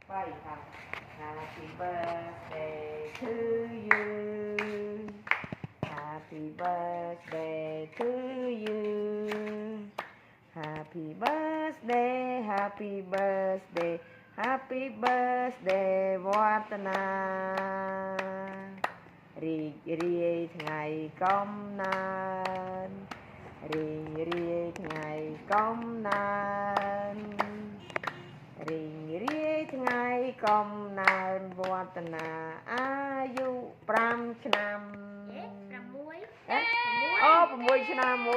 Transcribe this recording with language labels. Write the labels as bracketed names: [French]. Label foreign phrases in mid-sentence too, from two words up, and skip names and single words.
[English] Happy birthday to you. Happy birthday to you. Happy birthday, happy birthday, happy birthday [Khmer] វឌ្ឍនារីករាយថ្ងៃកំណើតរីករាយថ្ងៃកំណើតរីករាយថ្ងៃកំណើតវឌ្ឍនាអាយុ5ឆ្នាំអូ6ឆ្នាំ